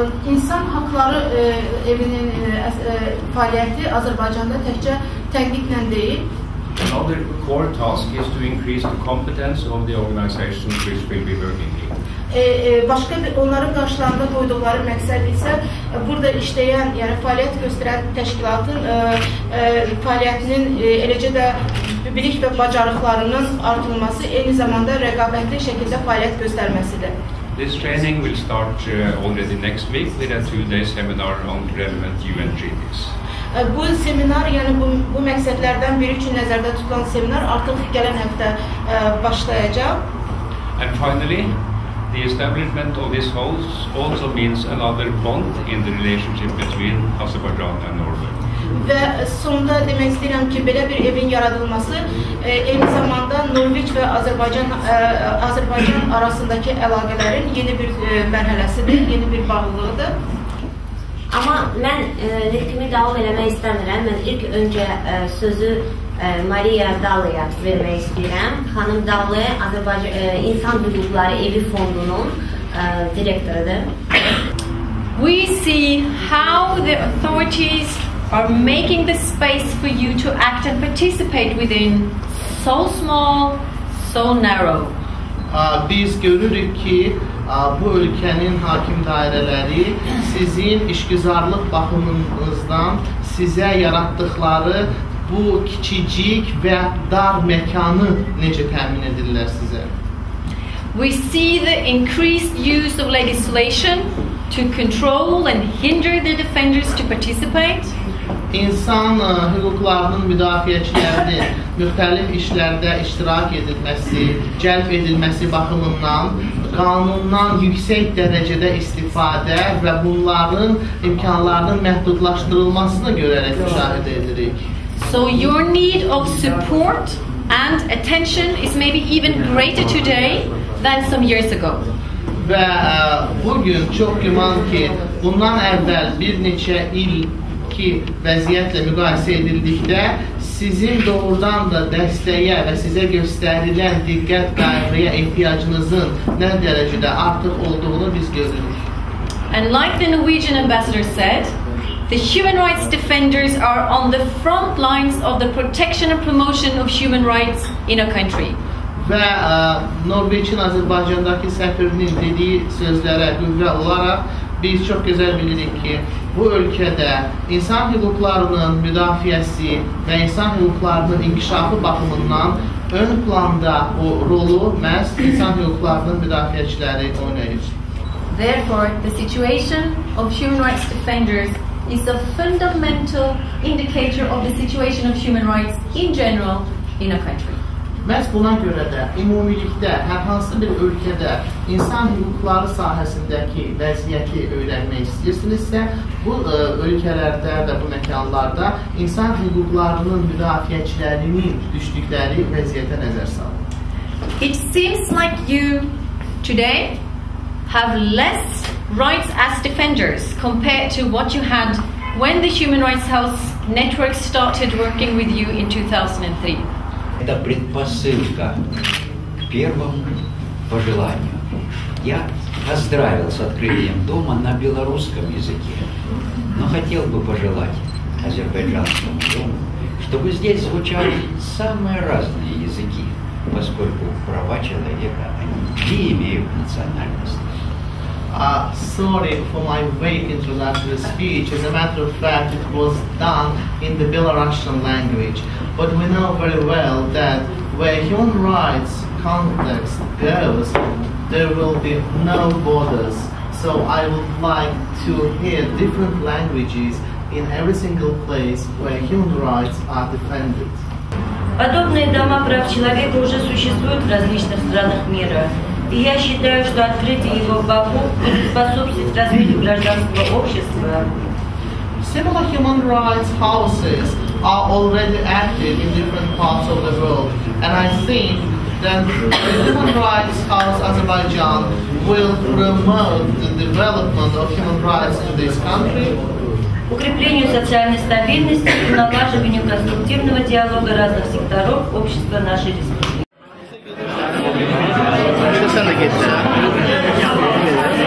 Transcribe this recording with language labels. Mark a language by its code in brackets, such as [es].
[az] İnsan Hakları Evinin fəaliyyəti Azərbaycanda təkcə tənqidlə deyil. [en] Another core task is to increase the competence of the organizations which will be working here. [az] Başqa onların qarşılarında qoyduqları məqsəd isə burada işləyən, yəni fəaliyyət göstərən təşkilatın fəaliyyətinin eləcə də bilik və bacarıqlarının artırılması, eyni zamanda rəqabətli şəkildə fəaliyyət göstərməsidir. [en] This training will start already next week with a 2-day seminar on relevant UN treaties. [az] Bu seminar, yəni bu məqsədlərdən biri üçün nəzərdə tutulan seminar artıq gələn həftə başlayacaq. [en] And finally, the establishment of this house also means another bond in the relationship between Azerbaijan and Norway. [az] Və sonda demək istəyirəm ki, belə bir evin yaradılması eyni zamanda Norveç və Azərbaycan arasındakı əlaqələrin yeni bir mərhələsidir, yeni bir bağlılığıdır. Amma mən nitqimi davam eləmək istəmirəm. Mən ilk öncə sözü Maria Dalıya vermək istəyirəm. Xanım Dalı Azərbaycan İnsan Hüquqları Evi Fondunun direktorudur. [en] We see how the authorities are making the space for you to act and participate within so small, so narrow. [az] Biz görürük ki, bu ölkənin hakim dairələri sizin işgüzarlıq baxımınızdan sizə yaratdıqları bu kiçicik və dar məkanı necə təmin edirlər sizə? [en] We see the increased use of legislation to control and hinder the defenders to participate. [az] İnsan hüquqlarının müdafiəçilərinin müxtəlif işlərdə iştirak edilməsi, cəlb edilməsi baxımından qanundan yüksək dərəcədə istifadə və bunların imkanlarının məhdudlaşdırılmasını görərək müşahidə edirik. [en] So your need of support and attention is maybe even greater today than some years ago. [az] Və bugün çox güman ki, bundan əvvəl bir neçə il ki vəziyyətlə müqayisə edildikdə sizin doğrudan da dəstəyə və sizə göstərilən diqqət qayğıya ehtiyacınızın nə dərəcədə artıq olduğunu biz görürük. [en] And like the Norwegian ambassador said, the human rights defenders are on the front lines of the protection and promotion of human rights in a country. [az] Və Norveçin Azərbaycandakı səfirinin dediyi sözlərə qüvvə olaraq biz çox gözəl bilirik ki, bu ölkədə insan hüquqlarının müdafiəsi və insan hüquqlarının inkişafı baxımından ön planda o rolu məhz insan hüquqlarının müdafiəçiləri oynayır. [en] Therefore, the situation of human rights defenders is a fundamental indicator of the situation of human rights in general in a country. [az] Məhz buna görə də ümumilikdə hər hansı bir ölkədə insan hüquqları sahəsindəki vəziyyəti öyrənmək istəyirsinizsə, bu ölkələrdə və bu məkanlarda insan hüquqlarının müdafiəçilərinin düşdükləri vəziyyətə nəzər salın. [en] It seems like you today have less rights as defenders compared to what you had when the Human Rights House network started working with you in 2003. [ru] Это предпосылка к первому пожеланию. Я поздравил с открытием дома на белорусском языке, но хотел бы пожелать азербайджанскому дому, чтобы здесь звучали самые разные языки, поскольку права человека они не имеют национальности. [en] Sorry for my vague introductory speech. As a matter of fact, it was done in the Belarusian language. But we know very well that where human rights context goes, there will be no borders. So I would like to hear different languages in every single place where human rights are defended. [ru] Подобные дома прав человека уже существуют в различных странах мира. И я считаю, что открытие его в Баку будет способствовать развитию гражданского общества. [en] Similar human rights houses are already active in different parts of the world, and I think that the Human Rights House Azerbaijan will promote the development of human rights in this country, [ru] Укреплению социальной стабильности и налаживанию конструктивного диалога разных секторов общества нашей республики.